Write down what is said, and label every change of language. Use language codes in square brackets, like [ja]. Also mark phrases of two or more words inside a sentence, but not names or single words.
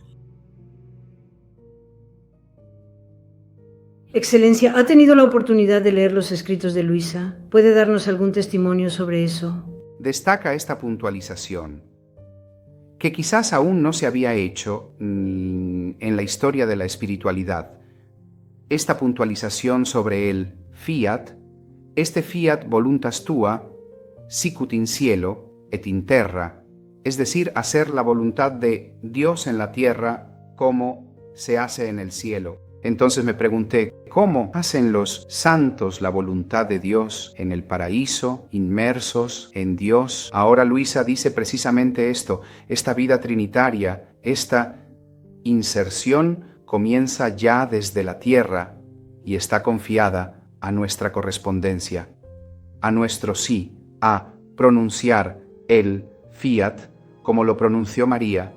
[es] Excelencia, ¿ha tenido la oportunidad de leer los escritos de Luisa? ¿Puede darnos algún testimonio sobre eso? Destaca esta puntualización, que quizás aún no se había hecho en la historia de la espiritualidad. Esta puntualización sobre el fiat, este [la] fiat voluntas tua, sicut in cielo et in terra, [es] es decir, hacer la voluntad de Dios en la tierra como se hace en el cielo. Entonces me pregunté, ¿cómo hacen los santos la voluntad de Dios en el paraíso, inmersos en Dios? Ahora Luisa dice precisamente esto, esta vida trinitaria, esta inserción comienza ya desde la tierra y está confiada a nuestra correspondencia, a nuestro sí, a pronunciar el fiat como lo pronunció María.